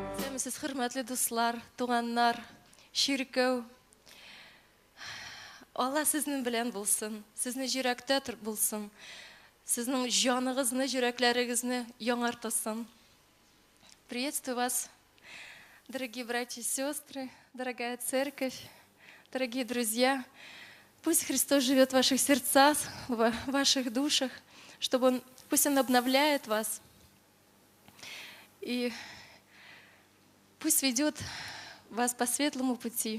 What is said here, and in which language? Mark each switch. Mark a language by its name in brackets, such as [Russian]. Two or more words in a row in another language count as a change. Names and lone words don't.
[Tatar] Белемсез, хөрмәтле дуслар, туганнар, ширкәү. Алла сезнең белән булсын, сезнең йөрәктә булсын, сезнең җаныгызны, йөрәкләрегезне яңартсын. [Russian] Приветствую вас, дорогие братья и сестры, дорогая церковь, дорогие друзья. Пусть Христос живет в ваших сердцах, в ваших душах, пусть Он обновляет вас. И пусть ведет вас по светлому пути.